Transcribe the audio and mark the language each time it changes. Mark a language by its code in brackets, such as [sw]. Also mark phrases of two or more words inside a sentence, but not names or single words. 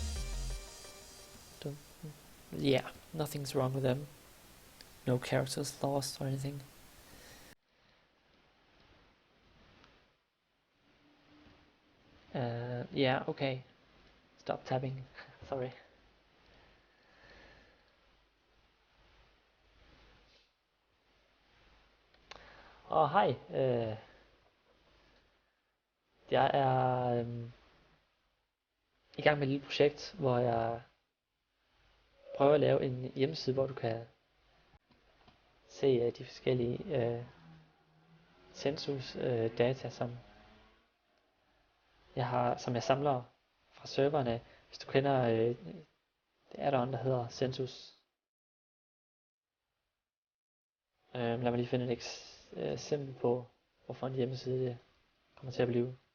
[en] Yeah, nothing's wrong with them. No characters lost or anything. Yeah, okay. Stop tabbing. Sorry. [da] Hej. Jeg er i gang med et lille projekt, hvor jeg prøver at lave en hjemmeside, hvor du kan se de forskellige Census data, som jeg samler fra serverne. Hvis du kender det add-on, der hedder Census. Lad mig lige finde et eksempel på, hvorfor en hjemmeside det kommer til at blive.